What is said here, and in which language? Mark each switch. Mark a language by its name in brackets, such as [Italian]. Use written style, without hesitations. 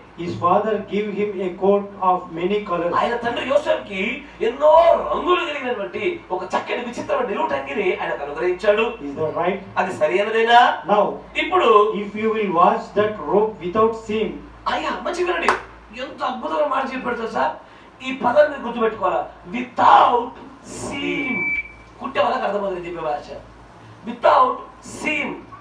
[English] his father give him a coat of many colors. [Telugu] ఆయన తండ్రి యోసేపుకి ఎన్నో రంగులు కలిగినటువంటి ఒక చక్కని విచిత్రమైన నిలువుటంగిని ఆయన అనుగ్రహించాడు. [English] Is that right? [Telugu] అది సరైనదేనా? [English] Now [Telugu] ఇప్పుడు [English] if you will wash that robe without seam, [Telugu] అయ్యా మంచి వినండి, ఎంత అద్భుతమైన మాట చెప్పాడు సార్. ఈ పదాన్ని మీరు గుర్తుపెట్టుకోవాలా, [English] Without seam. [Telugu] కుట్టే వాళ్ళకి అర్థమవుతుంది చెప్పే భాష, [English] Without seam.